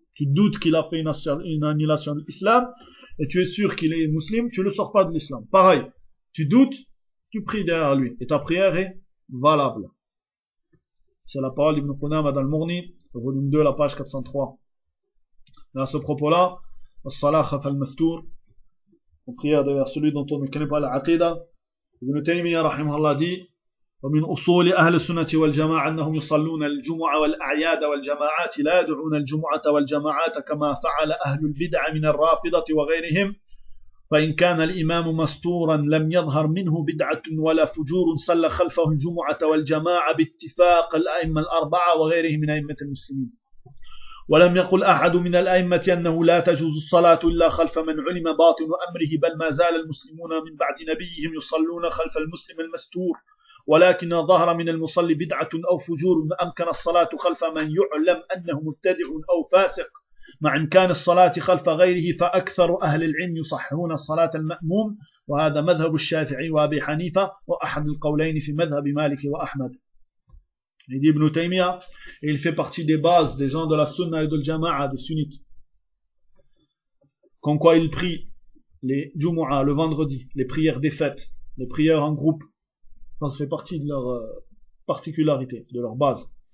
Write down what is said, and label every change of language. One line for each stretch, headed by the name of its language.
French: Tu doutes qu'il a fait une annihilation de l'islam, et tu es sûr qu'il est musulman, tu le sors pas de l'islam. Pareil. Tu doutes, tu pries derrière lui. Et ta prière est valable. C'est la parole d'Ibn Qudama dans le Mourni, le volume 2, la page 403. Mais à ce propos-là, As-salah khaf al-mastour, on prière derrière celui dont on ne connaît pas la aqida, Ibn Taymiyyah rahimahullah dit,
Arabic: ومن أصول أهل السنة والجماعة أنهم يصلون الجمعة والأعياد والجماعات لا يدعون الجمعة والجماعات كما فعل أهل البدع من الرافضة وغيرهم فإن كان الإمام مستورا لم يظهر منه بدعة ولا فجور صلى خلفه الجمعة والجماعة باتفاق الأئمة الأربعة وغيرهم من أئمة المسلمين ولم يقل أحد من الأئمة أنه لا تجوز الصلاة إلا خلف من علم باطن أمره بل ما زال المسلمون من بعد نبيهم يصلون خلف المسلم المستور ولكن ظهر من المصلي بدعة أو فجور أمكن الصلاة خلف من يعلم أنه مبتدع أو فاسق مع إمكان الصلاة خلف غيره فأكثر أهل العلم يصححون الصلاة المأموم وهذا مذهب الشافعي وأبي حنيفة وأحد القولين في مذهب مالك وأحمد. يدي ابن تيمية
French: il fait partie des bases des gens de la sunna et de la jama'a des sunnites comme quoi il prie les jumu'a le vendredi les prières des fêtes les prières en groupe. Ça fait partie de leur particularité, de leur base.